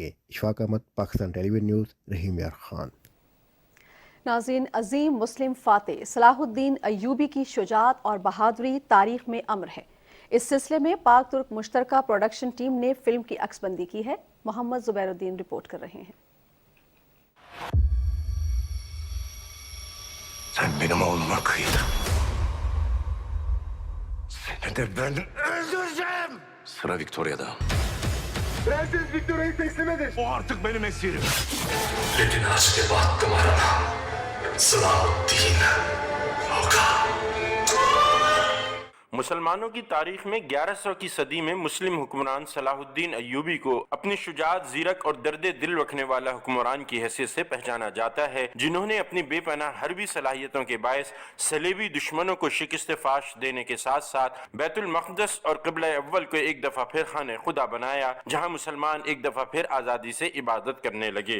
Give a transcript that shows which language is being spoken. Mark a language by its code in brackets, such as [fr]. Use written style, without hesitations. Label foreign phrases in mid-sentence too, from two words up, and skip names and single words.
[ur] اشفاق احمد، پاکستان ٹیلی وژن نیوز، رحیم یار خان. ناظرین، عظیم مسلم فاتح صلاح الدین ایوبی کی شجاعت اور بہادری تاریخ میں امر ہے. اس سلسلے میں پاک ترک مشترکہ پروڈکشن ٹیم نے فلم کی عکس بندی کی ہے. محمد زبیرالدین رپورٹ کر رہے ہیں. [tr] Sen benim oğluma kıydın. Seni de ben öldüreceğim. Sıra Victoria'da. Prenses Victoria'yı teslim edin. O artık benim esirim. Lekin hazreti bahtım arana. Selahuddin Hoka. [ur] مسلمانوں کی تاریخ میں 1100 کی صدی میں مسلم حکمران صلاح الدین ایوبی کو اپنی شجاعت، زیرک اور درد دل رکھنے والا حکمران کی حیثیت سے پہچانا جاتا ہے، جنہوں نے اپنی بے پناہ حربی صلاحیتوں کے باعث صلیبی دشمنوں کو شکست فاش دینے کے ساتھ ساتھ بیت المقدس اور قبلہ اول کو ایک دفعہ پھر خانہ خدا بنایا، جہاں مسلمان ایک دفعہ پھر آزادی سے عبادت کرنے لگے.